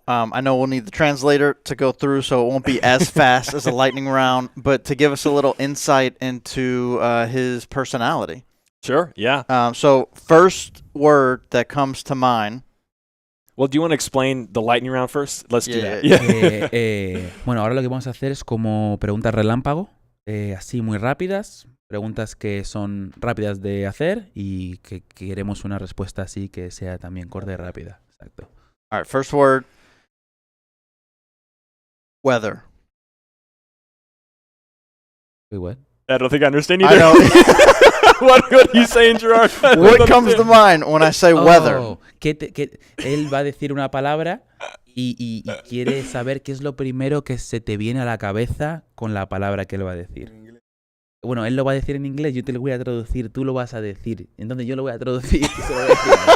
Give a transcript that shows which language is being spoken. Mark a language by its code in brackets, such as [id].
[en] I know we'll need the translator to go through, so it won't be as fast as a lightning round, but to give us a little insight into his personality. Sure, yeah. So first word that comes to mind. Well, do you want to explain the lightning round first? Let's do that. [es] Bueno, ahora lo que vamos a hacer es como preguntas relámpago, así muy rápidas, preguntas que son rápidas de hacer y que queremos una respuesta así que sea también corta y rápida. Exacto. [en] All right, first word. Weather. Wait, what? I don't think I understand I either. know. What are you saying, Gerard? What comes to mind when I say weather? [es] Que él va a decir una palabra y quiere saber qué es lo primero que se te viene a la cabeza con la palabra que él va a decir. Bueno, él lo va a decir en inglés, yo te lo voy a traducir, tú lo vas a decir. Entonces yo lo voy a traducir y se lo voy a decir.